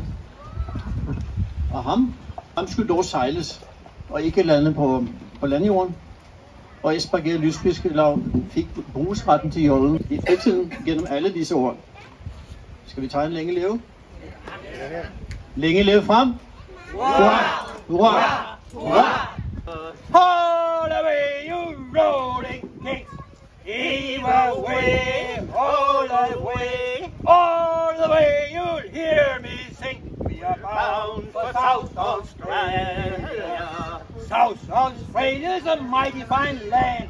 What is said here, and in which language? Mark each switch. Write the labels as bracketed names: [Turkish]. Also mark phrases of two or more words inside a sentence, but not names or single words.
[Danish] Og ham skulle dog sejles og ikke lande på landjorden. Og Esbjerg Lystfiskelag fik brugsretten til jollen i fritiden gennem alle disse år. Skal vi tage en længe leve? Længe leve frem! Hurra! Hurra! Hurra! [English] All the way, you rolling kings, heave away, all the way, you'll hear me sing. We are bound for South Australia. South Australia's a mighty fine land.